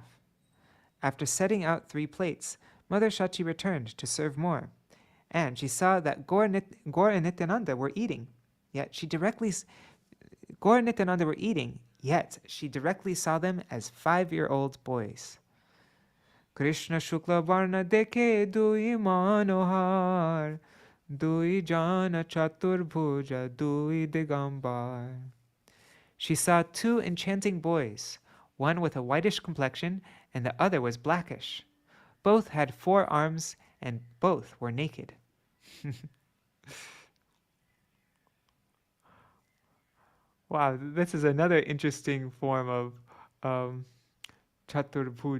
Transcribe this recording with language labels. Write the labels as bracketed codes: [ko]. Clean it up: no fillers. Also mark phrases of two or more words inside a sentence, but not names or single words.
[en] After setting out 3 plates, Mother Śacī returned to serve more, and she saw that Gaur and Nityānanda were eating, yet she directly saw them as 5-year-old boys. [bn] কৃষ্ণ শুক্ল বর্ণ দেখে দুই মনোহর, দুই জন চতুর্ভুজ দুই দিগম্বর. [en] She saw 2 enchanting boys, one with a whitish complexion and the other was blackish. Both had 4 arms and both were naked. Wow, this is another interesting form of Chaturbhuj.